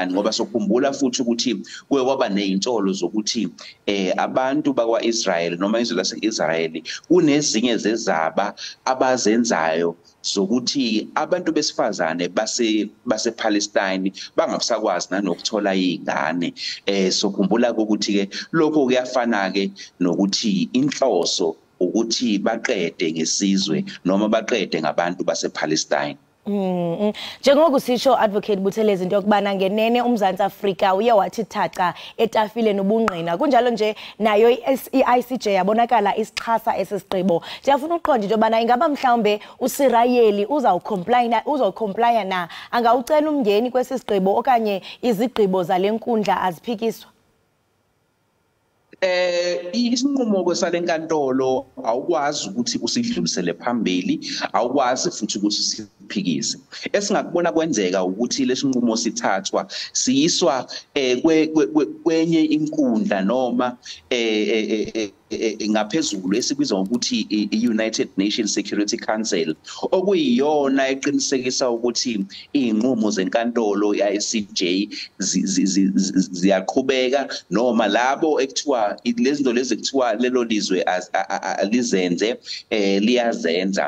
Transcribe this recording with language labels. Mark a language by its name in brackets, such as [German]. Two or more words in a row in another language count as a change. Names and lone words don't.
[Zulu] Ngoba sokhumbula futhi ukuthi kuye kwaba nezinsolo zokuthi abantu bakwa-Israel noma izwe lase-Israel kunezinye zezaba abazenzayo zokuthi abantu besifazane base-Palestine bangasakwazi nanokuthola izingane. Sokhumbula ukuthi ke lokho kuyafana ke nokuthi inhloso ukuthi baqede ngesizwe noma baqede ngabantu basePalestine. [Xhosa] Njengoba kusisho advocate Buthelezi into yokubana ngenene uMzantsi Afrika uye wathi thaca etafileni ubungqina kunjalo nje nayo iICJ yabonakala isixhasa esisigqibo. Ndiyafuna uqonda into yobana ingaba mhlawumbe uSirayeli uzawucomplya na angawucela umngeni kwesisigqibo okanye izigqibo zale nkundla aziphikiswa. [Zulu] Isinqumo kwesalenkantolo awukwazi ukuthi usidlulisele phambili awukwazi futhi ukuthi siphikise esingakubona kwenzeka ukuthi lesinqumo sithathwa siyiswa kwenye inkundla noma ngaphezulu esibizwa ngokuthi i-United Nations Security Council okuyiyona eqinisekisa ukuthi inqumo zenkantolo ye-ICJ ziyaqhubeka noma labo ekuthiwa lezinto lezi kuthiwa lelo lizwe alizenze liyazenza.